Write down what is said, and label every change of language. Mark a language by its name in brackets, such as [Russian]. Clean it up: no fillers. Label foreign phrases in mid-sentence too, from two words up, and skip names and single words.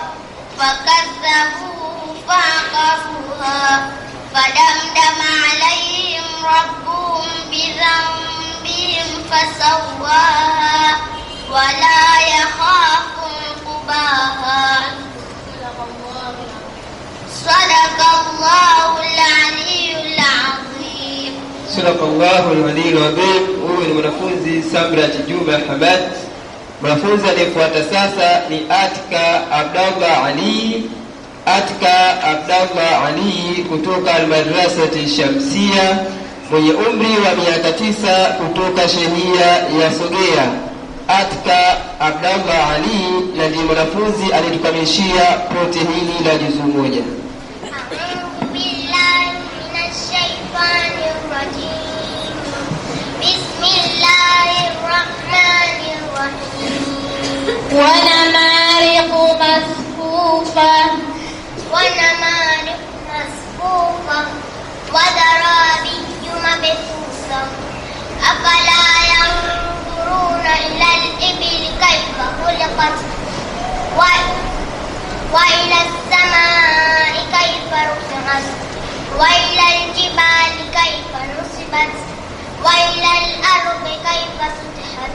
[Arabic] فكذبوه فعقروها فدمدم عليهم ربهم بذنبهم فسواها ولا يخاف عقباها. صدق الله العلي العظيم. صدق الله العلي العظيم. [Swahili] Huyu ni mwanafunzi Samrat Juma Hamad. Mwanafunzi anayefuata sasa ni Atika Abdallah Ali. Atika Abdallah Ali kutoka Madrasa Shamsia mwenye umri wa miaka 9 kutoka shehia ya Sogea. Atika Abdallah Ali na ndiye mwanafunzi aliyetukamilishia pote hili la juzuu moja. [Arabic] أعوذ بالله من الشيطان الرجيم. بسم الله الرحمن الرحيم. ونمارق مصفوفة وزرابي مبثوثة أفلا ينظرون إلى الإبل كيف خلقت وإلى السماء كيف رفعت وإلى الجبال كيف نصبت وإلى الأرض كيف سطحت.